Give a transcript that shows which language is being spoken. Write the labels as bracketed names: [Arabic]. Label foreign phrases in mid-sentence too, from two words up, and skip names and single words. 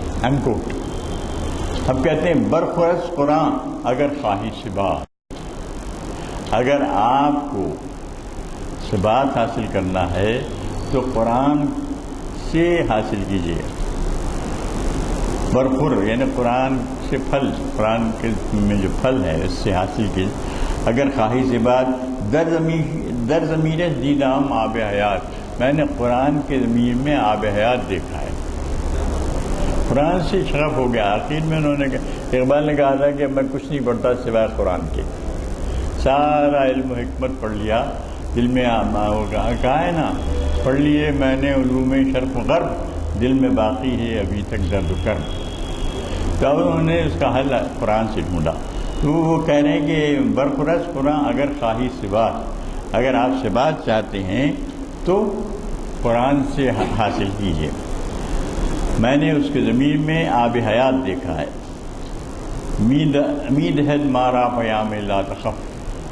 [Urdu] انکوٹ اب کہتے ہیں [Persian] برخورس قرآن اگر خواہی ثبات، [Urdu] اگر آپ کو ثبات حاصل کرنا ہے تو قرآن سے حاصل کیجیے۔ برخور یعنی قرآن سے پھل، قرآن کے میں جو پھل ہے اس سے حاصل کیجیے۔ [Persian] اگر خواہی ثبات در ضمیر دیدام آب حیات، [Urdu] میں نے قرآن کے ضمیر میں آب حیات دیکھا ہے، قرآن سے شغف ہو گیا۔ آخر میں انہوں نے اقبال نے کہا تھا کہ میں کچھ نہیں پڑھتا سوائے قرآن کے، سارا علم و حکمت پڑھ لیا، دل میں کہا ہے نا، پڑھ لیے میں نے علوم شرق و غرب، دل میں باقی ہے ابھی تک درد و کرم۔ تو اب انہوں نے اس کا حل قرآن سے ڈھونڈا، تو وہ کہہ رہے ہیں کہ [Persian] برخورس قرآن اگر خواہی ثبات، [Urdu] اگر آپ ثبات چاہتے ہیں تو قرآن سے حاصل کیجیے۔ میں نے اس کے ضمیر میں آب حیات دیکھا ہے، امید ہے [Persian] مارا پیام لا تخف۔